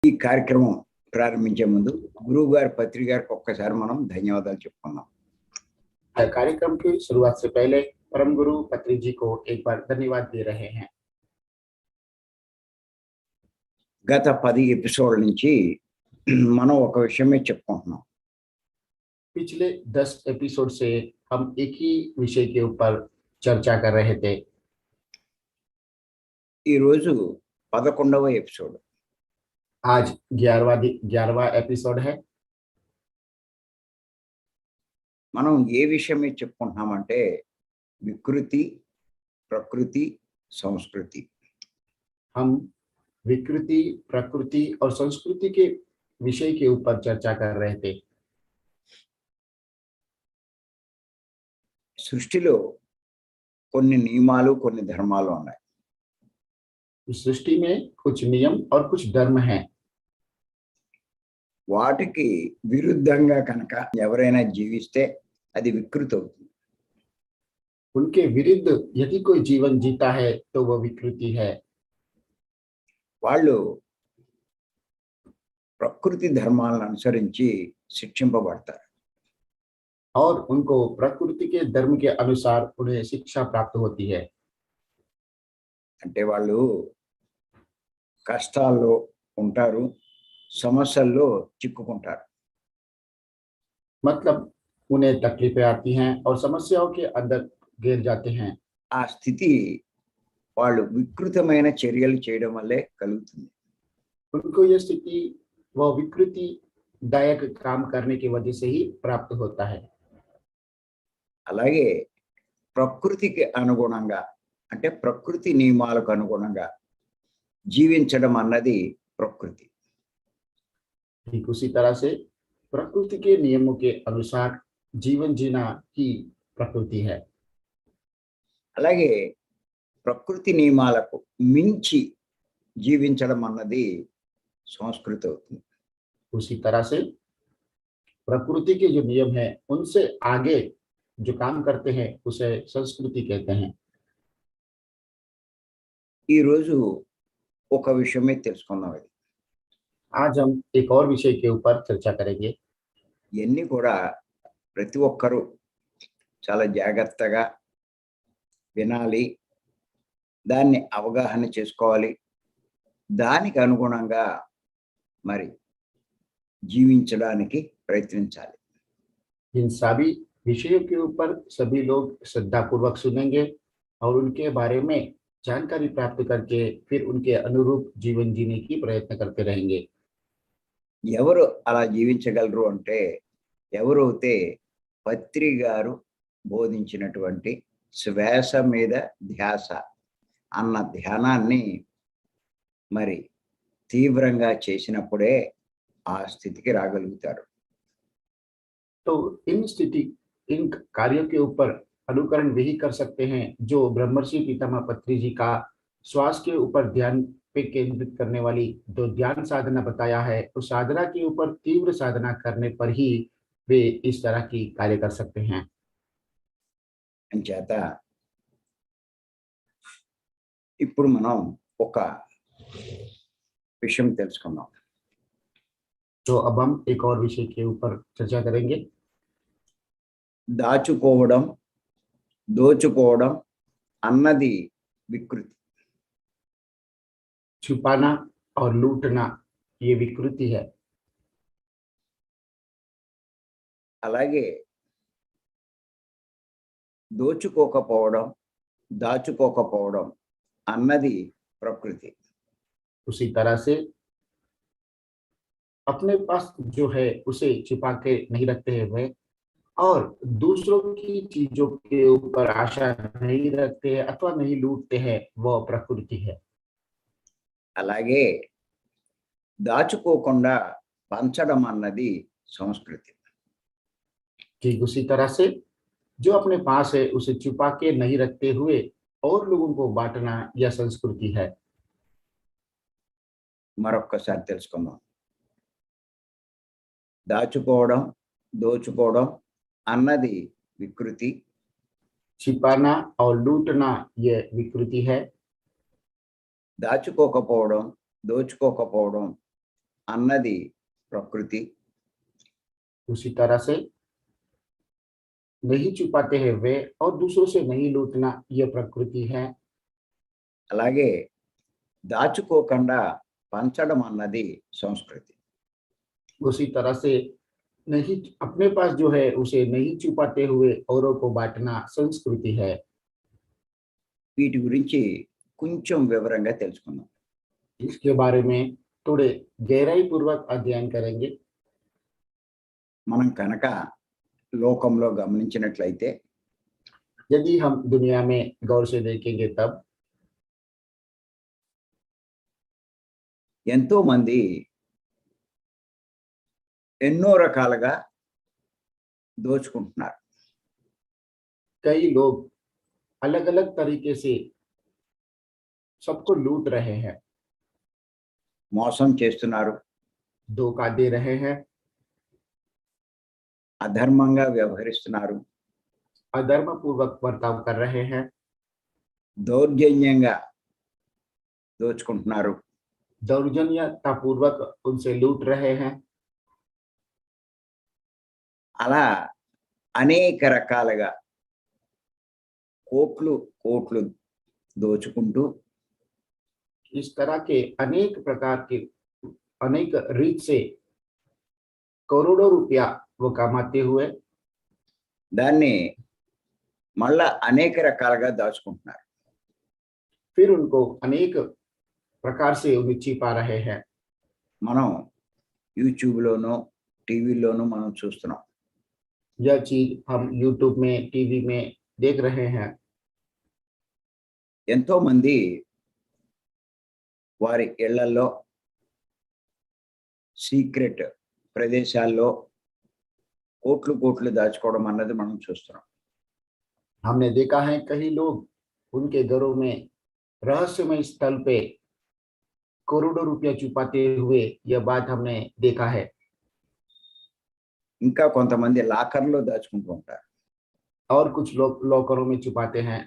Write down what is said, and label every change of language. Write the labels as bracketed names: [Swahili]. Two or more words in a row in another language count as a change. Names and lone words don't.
[Telugu] ఈ కార్యక్రమం ప్రారంభించే ముందు గురువు గారి పత్రి గారికి ఒక్కసారి మనం ధన్యవాదాలు చెప్పుకుందాం. [Hindi] कार्यक्रम की शुरुआत से पहले परम गुरु पत्री जी को एक बार धन्यवाद दे रहे हैं. [Telugu] గత 10 ఎపిసోడ్ల నుంచి మనం ఒక విషయమే చెప్పుకుంటున్నాం. [Hindi] पिछले 10 एपिसोड से हम एक ही विषय के ऊपर चर्चा कर रहे थे. [Telugu] ఈ రోజు 11వ ఎపిసోడ్. [Hindi] आज 11वां एपिसोड है. [Telugu] మనం ఏ విషయమే చెప్పుకుంటున్నామంటే వికృతి, ప్రకృతి, సంస్కృతి. [Hindi] हम विकृति, प्रकृति और संस्कृति के विषय के ऊपर चर्चा कर रहे थे. [Telugu] సృష్టిలో కొన్ని నియమాలు, కొన్ని ధర్మాలు ఉన్నాయి. [Hindi] सृष्टि में कुछ नियम और कुछ धर्म हैं. [Telugu] వాటికి విరుద్ధంగా కనుక ఎవరైనా జీవిస్తే అది వికృతి అవుతుంది. [Hindi] उनके विरुद्ध यदि कोई जीवन जीता है तो वह विकृति है. [Telugu] వాళ్ళు ప్రకృతి ధర్మాలను అనుసరించి శిక్షింపబడతారు. [Hindi] और उनको प्रकृति के धर्म के अनुसार उन्हें शिक्षा प्राप्त होती है. [Telugu] అంటే వాళ్ళు కష్టాల్లో ఉంటారు, సమస్యల్లో చిక్కుకుంటారు. [Hindi] मतलब उन्हें तकलीफें आती हैं और समस्याओं के अंदर गिर जाते हैं. [Telugu] ఆ స్థితి వాళ్ళు వికృతమైన చర్యలు చేయడం వల్లే కలుగుతుంది. [Hindi] उनको यह स्थिति वह विकृति दायक काम करने की वजह से ही प्राप्त होता है. [Telugu] అలాగే ప్రకృతికి అనుగుణంగా అంటే ప్రకృతి నియమాలకు అనుగుణంగా జీవించడం అన్నది ప్రకృతి. [Hindi] ठीक उसी तरह से प्रकृति के नियमों के अनुसार जीवन जीना ही प्रकृति है. [Telugu] అలాగే ప్రకృతి నియమాలకు మించి జీవించడం అన్నది సంస్కృతి అవుతుంది. [Hindi] उसी तरह से प्रकृति के जो नियम है उनसे आगे जो काम करते हैं उसे संस्कृति कहते हैं. [Telugu] ఈ రోజు ఒక విషయమే తెలుసుకుందాం. అది [Hindi] आज हम एक और विषय के ऊपर चर्चा करेंगे. [Telugu] ఇవన్నీ కూడా ప్రతి ఒక్కరూ చాలా జాగ్రత్తగా వినాలి, దాన్ని అవగాహన చేసుకోవాలి, దానికి అనుగుణంగా మరి జీవించడానికి ప్రయత్నించాలి. [Hindi] इन सभी विषयों के ऊपर सभी लोग श्रद्धापूर्वक सुनेंगे और उनके बारे में जानकारी प्राप्त करके फिर उनके अनुरूप जीवन जीने की प्रयत्न करते रहेंगे. [Telugu] ఎవరు అలా జీవించగలరు అంటే ఎవరైతే పత్రి గారు బోధించినటువంటి శ్వాస మీద ధ్యాస అన్న ధ్యానాన్ని మరి తీవ్రంగా చేసినప్పుడే ఆ స్థితికి రాగలుగుతారు. [Hindi] तो इन कार्यों के ऊपर अनुकरण वही कर सकते हैं जो ब्रह्मर्षि पितामह पत्री जी का श्वास के ऊपर ध्यान पे केंद्रित करने वाली जो ध्यान साधना बताया है, उस साधना के ऊपर तीव्र साधना करने पर ही वे इस तरह की कार्य कर सकते हैं. [Telugu] అంచేత ఇప్పుడు మనం ఒక విషయం తెలుసుకుందాం. [Hindi] तो अब हम एक और विषय के ऊपर चर्चा करेंगे. [Telugu] దాచుకోవడం, దోచుకోవడం అన్నది వికృతి. [Hindi] छुपाना और लूटना ये विकृति है. [Telugu] అలాగే దోచుకోకపోవడం, దాచుకోకపోవడం అన్నది ప్రకృతి. [Hindi] उसी तरह से अपने पास जो है उसे छिपा के नहीं रखते हैं वे, और दूसरों की चीजों के ऊपर आशा नहीं रखते हैं अथवा नहीं लूटते हैं, वह प्रकृति है. [Telugu] అలాగే దాచుకోకుండా పంచడం అన్నది సంస్కృతి. [Hindi] ठीक उसी तरह से जो अपने पास है उसे छुपा के नहीं रखते हुए और लोगों को बांटना यह संस्कृति है. [Telugu] మరొక్కసారి తెలుసుకుందాం. దాచుకోవడం, దోచుకోవడం అన్నది వికృతి. [Hindi] छिपाना और लूटना यह विकृति है. [Telugu] దాచుకోకపోవడం, దోచుకోకపోవడం అన్నది ప్రకృతి. [Hindi] उसी तरह से नहीं छुपाते हैं वे और दूसरों से नहीं लूटना यह प्रकृति है। [Telugu] అలాగే దాచుకోకుండా పంచడం అన్నది సంస్కృతి. [Hindi] उसी तरह से नहीं अपने पास जो है उसे नहीं छुपाते हुए औरों को बांटना संस्कृति है। [Telugu] వీటి గురించి కొంచెం వివరంగా తెలుసుకుందాం. [Hindi] इसके बारे में थोड़े गहराई पूर्वक अध्ययन करेंगे। [Telugu] మనం కనుక లోకంలో గమనించినట్లయితే [Hindi] यदि हम दुनिया में गौर से देखेंगे तब [Telugu] ఎంతో మంది ఎన్నో రకాలుగా దోచుకుంటున్నారు. [Hindi] कई लोग अलग अलग तरीके से सबको लूट रहे हैं, [Telugu] మోసం చేస్తున్నారు, [Hindi] धोखा दे रहे हैं, [Telugu] అధర్మంగా వ్యవహరిస్తున్నారు, [Hindi] अधर्म पूर्वक बर्ताव कर रहे हैं, [Telugu] దౌర్జన్యంగా దోచుకుంటున్నారు. [Hindi] दौर्जन्यता पूर्वक उनसे लूट रहे हैं। [Telugu] అలా అనేక రకాలుగా కోట్లు కోట్లు దోచుకుంటూ [Hindi] इस तरह के अनेक प्रकार के अनेक रीत से करोड़ों रुपया वो कमाते हुए [Telugu] దాన్ని మళ్ళా అనేక రకాలుగా దాచుకుంటున్నారు. [Hindi] फिर उनको अनेक प्रकार से उन्हें छिपा रहे हैं। [Telugu] మనం యూట్యూబ్లోనూ టీవీలోనూ మనం చూస్తున్నాం. [Hindi] यह चीज हम यूट्यूब में टीवी में देख रहे हैं। [Telugu] ఎంతో మంది వారి ఇళ్లలో సీక్రెట్ ప్రదేశాల్లో కోట్లు కోట్లు దాచుకోవడం అన్నది మనం చూస్తున్నాం. [Hindi] हमने देखा है कई लोग उनके घरों में रहस्यमय स्थल पे करोड़ों रुपया छुपाते हुए यह बात हमने देखा है। [Telugu] ఇంకా కొంతమంది లాకర్లో దాచుకుంటూ ఉంటారు. [Hindi] और कुछ लोग लॉकरों में छुपाते हैं,